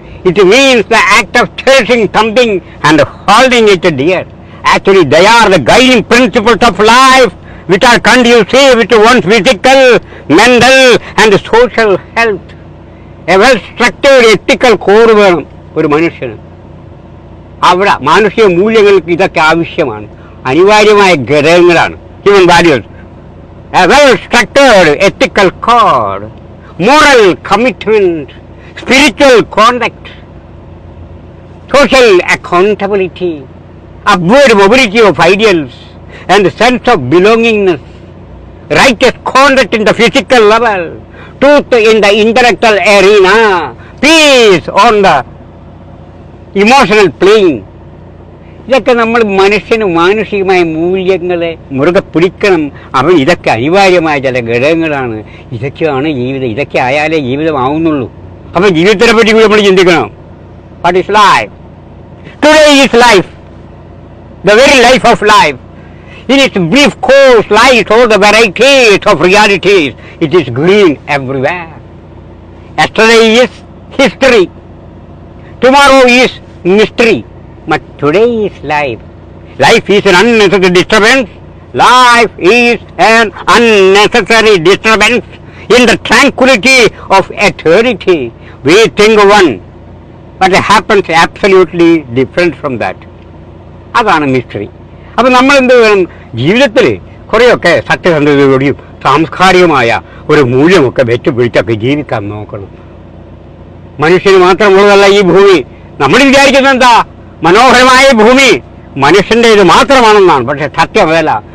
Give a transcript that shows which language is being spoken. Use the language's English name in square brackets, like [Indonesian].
[English] It means the act of cherishing something and holding it dear. Actually, they are the guiding principles of life which are conducive to one's physical, mental and social health. A well-structured ethical core [Malayalam] വേണം ഒരു മനുഷ്യന്. അവിടെ മാനുഷിക മൂല്യങ്ങൾക്ക് ഇതൊക്കെ ആവശ്യമാണ്, അനിവാര്യമായ ഘടകങ്ങളാണ്. Human values, [English] a well-structured ethical code, moral commitment, spiritual conduct, social accountability, upward mobility of ideals and sense of belongingness, righteous conduct in the physical level, truth in the intellectual arena, peace on the emotional plane. [Malayalam] ഇതൊക്കെ നമ്മൾ മനുഷ്യന് മാനുഷികമായ മൂല്യങ്ങളെ മുറുകെ പിടിക്കണം. അവൻ ഇതൊക്കെ അനിവാര്യമായ ചില ഘടകങ്ങളാണ്. ഇതൊക്കെയാണ് ജീവിതം. ഇതൊക്കെ ആയാലേ ജീവിതമാവുന്നുള്ളൂ. അപ്പം ജീവിതത്തിനെ പറ്റി കൂടി നമ്മൾ ചിന്തിക്കണം. [English] What is life? Today is life, the very life of life. In its brief course lies all the varieties of realities. It is green everywhere. Yesterday is history. Tomorrow is mystery. But today is life. Life is an unnecessary disturbance. Life is an unnecessary disturbance in the tranquility of eternity. We think one, but it happens absolutely different from that. [Malayalam] അതാണ് mystery. അപ്പം നമ്മൾ എന്ത് വേണം? ജീവിതത്തിൽ കുറേയൊക്കെ സത്യസന്ധതയോടെയും സാംസ്കാരികമായ ഒരു മൂല്യമൊക്കെ വെച്ചുപിടിച്ചൊക്കെ ജീവിക്കാൻ നോക്കണം. മനുഷ്യന് മാത്രമുള്ളതല്ല ഈ ഭൂമി. നമ്മൾ വിചാരിക്കുന്നത് എന്താ, മനോഹരമായ ഭൂമി മനുഷ്യൻ്റേത് മാത്രമാണെന്നാണ്. പക്ഷെ സത്യം അതല്ല.